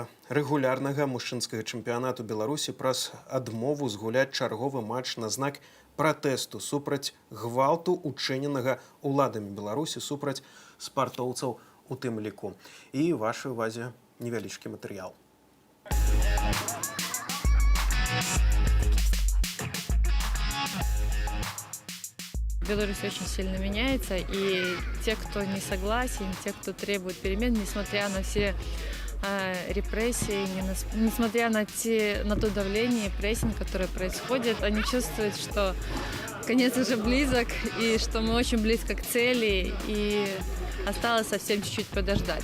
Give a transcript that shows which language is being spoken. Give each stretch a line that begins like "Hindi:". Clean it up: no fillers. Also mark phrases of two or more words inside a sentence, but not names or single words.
Belarusian: рэгулярнага мужчынскага чэмпіянату Беларусі праз адмову згуляць чарговы матч на знак пратэсту супраць гвалту, учыненага ўладамі Беларусі супраць спартоўцаў у тым ліку. І вашай увазе невялічкі матэрыял.
Russian: Беларусь очень сильно меняется, и те, кто не согласен, те, кто требует перемен, несмотря на все репрессии, несмотря на то давление и прессинг, которое происходит, они чувствуют, что конец уже близок, и что мы очень близко к цели, и осталось совсем чуть-чуть подождать.